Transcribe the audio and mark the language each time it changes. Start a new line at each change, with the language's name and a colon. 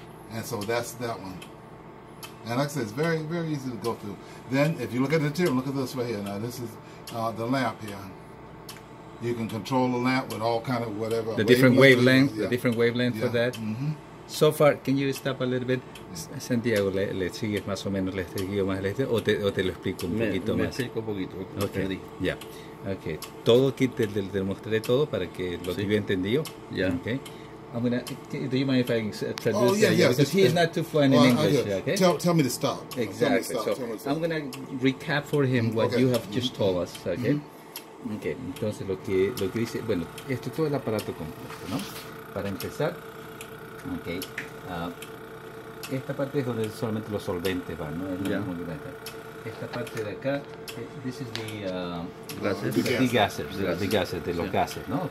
English: And so that's that one. And like I said, it's very, very easy to go through. Then, if you look at the material, look at this right here. Now, this is the lamp here. You can control the lamp with all kind of whatever. The different wavelength, the different wavelength for that. So far, can you stop a little bit?
Spanish: Santiago, ¿le sigues más o menos este guío más este o te lo explico un poquito más? Me explico un poquito. Okay. Ya. Okay. Todo aquí te mostré todo para que lo que yo entendido. Ya.
English: Okay. I'm gonna. Do you mind if I traduce? Oh yeah. Because he's not too fluent in English. Okay. Tell me to stop. Exactly. So I'm gonna recap for him what you have just told us. Okay. Okay.
Spanish: Entonces lo que dice, bueno, esto es todo el aparato completo, ¿no? Para empezar, Okay. Esta parte es donde solamente los solventes van, ¿no? Esta parte de acá, this is the gases, de los gases, ¿no?